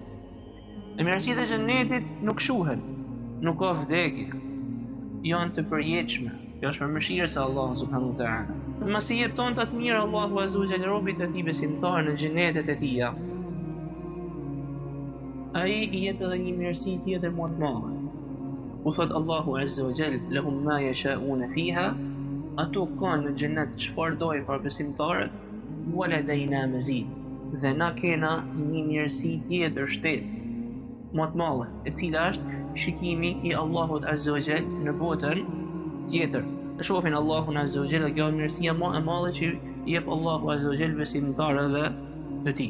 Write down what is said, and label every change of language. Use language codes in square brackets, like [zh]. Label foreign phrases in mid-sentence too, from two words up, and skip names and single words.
[sq] E mirësitë e xhenetit nuk shuhen, nuk ka vdekje, janë të përjetshme. Kjo është për mëshirë se Allahu [ar] سبحانه وتعالى. [sq] Masi i jeton të mirë Allahu [ar] عز وجل [sq] robit e tij besimtar në xhenetet e tij, ai i jep edhe një mirësi tjetër më të madhe. U thot Allahu [ar] عز وجل, لهم ما يشاءون فيها, [sq] ato kanë në xhenet çfarë dojnë për besimtarët, [ar] ولدينا مزيد, [sq] dhe na kena një mirësi tjetër shtesë më të madhe, e cila është shikimi i Allahut [ar] عز وجل [sq] në botën tjetër. E shohin Allahun [ar] عز وجل, [sq] kjo është mirësia më e madhe që i jep Allahu [ar] عز وجل [sq] besimtarëve të tij.